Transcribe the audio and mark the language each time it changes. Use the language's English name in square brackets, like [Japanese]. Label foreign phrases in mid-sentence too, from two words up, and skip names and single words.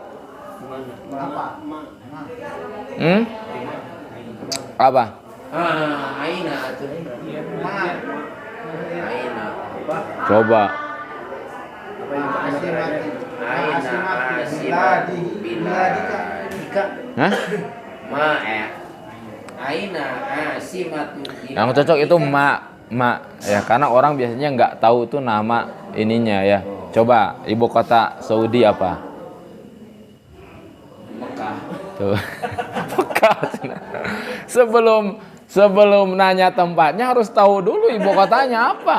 [Indonesian] Apa? Aina atuh. Aina apa? Coba. [Arabic] أين بلادك. [Indonesian] Hah? [Arabic] أين عاصمة. [Indonesian] Yang cocok itu ma ya, karena orang biasanya nggak tahu tuh nama ininya ya. Coba ibu kota Saudi apa? Mekah. Tuh. Mekah. Sebelum nanya tempatnya harus tahu dulu ibu kotanya apa.